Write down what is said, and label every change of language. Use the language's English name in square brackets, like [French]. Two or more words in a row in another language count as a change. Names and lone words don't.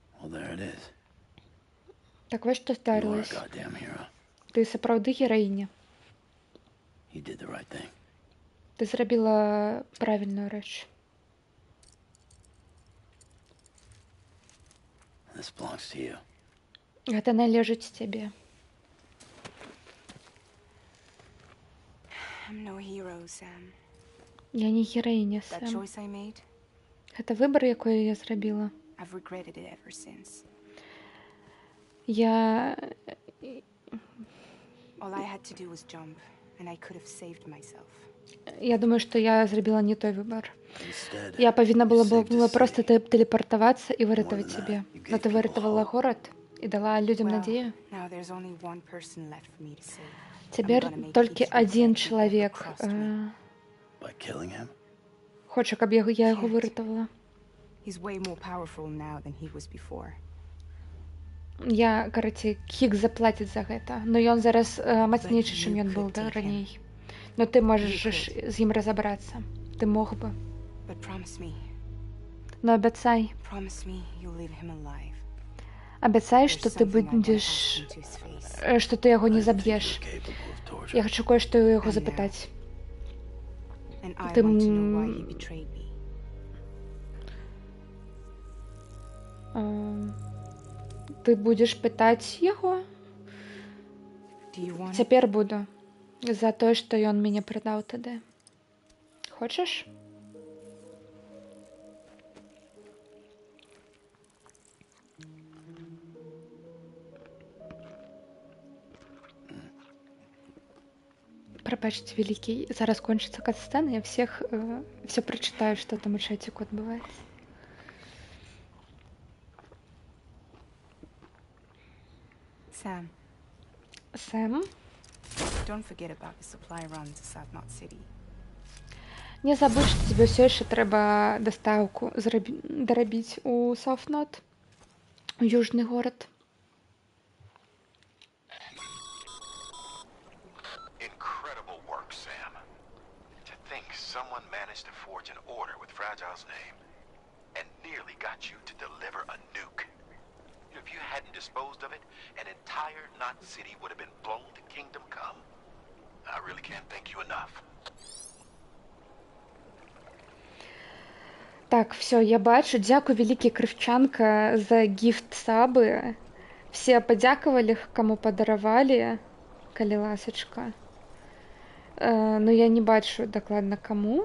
[English] there it is. [Belarusian] Так вось што [English] You are a [Belarusian] здарылася. [English] goddamn hero. [Belarusian] Ты сапраўды гераіня. [English] You did the right thing. [Belarusian] Ты зрабіла правільную рэч. [English] This belongs to you. [Belarusian] Гэта належыць цябе. [English] I'm no hero, Sam. [Belarusian] Я не гераіня, [English] That [Belarusian] Сэм. [English] choice I made, [Belarusian] Гэта выбар, якой я зрабіла. [English] I've regretted it ever since. [Belarusian] Я... [English] All I had to do was jump, and I could have saved myself. [Belarusian] Я думаю, што я зрабіла не той выбар. [English] Instead, [Belarusian] Я павінна была [English] you saved a [Belarusian] проста [English] city. [Belarusian] тэлепартавацца і выратаваць [English] More than [Belarusian] цябе. [English] that, you [Belarusian] Но [English] gave [Belarusian] ты [English] people [Belarusian] выратавала [English] hope. [Belarusian] горад і дала людзям [English] Well, [Belarusian] надзею. [English] now there's only one person left for me to save. [Belarusian] Цяпер [English] I'm gonna make [Belarusian] толькі [English] each [Belarusian] адзін [English] regret people [Belarusian] чалавек [English] crossed me. By killing him? [Belarusian] хоча, каб я яго [English] Can't. [Belarusian] выратавала. [English] He's way more powerful now than he was before. [Belarusian] Я, карацей, Хік заплаціць за гэта, но ён зараз мацнейшы, чым ён быў раней. Но ты можаш з ім разабрацца. Ты мог бы. [English] But promise me, [Belarusian] Но абяцай, [English] promise me you'll leave him alive. [Belarusian] абяцай, [English] There's [Belarusian] што ты [English] something I wanna [Belarusian] будзеш, [English] ask him to his face. [Belarusian] што ты яго не заб'еш. Я хачу кое-што ў яго [English] And now. [Belarusian] запытаць. [English] And I [Belarusian] Ты [English] want to know why he м, betrayed me. [Belarusian] Ты будзеш пытаць яго? Do you want it? Цяпер буду. За тое, што ён мяне прадаў тады. Хочаш? Прабачце, вялікі, зараз кончыцца кат-сцэна, я все прачытаю, што там у чаціку адбываецца. [English] Sam, [Belarusian] Сэм, [English] don't forget about the supply run to South Knot City. [Belarusian] не забудь, што тебе ўсё яшчэ трэба дастаўку дарабіць у Сауфнот, у южны горад. [English] Incredible work, Sam. To think someone managed to forge an order with Fragile's name and nearly got you to deliver a nuke. If you hadn't disposed of it, an entire Knot City would have been blown to Kingdom Come. I really can't thank you enough. [Belarusian] Так, все, я бачу. Дзякуй, вялікі крывчанка, за гіфт-сабы. Все падзякавалі, каму падаравалі, калі ласачка. Ну, я не бачу дакладна каму.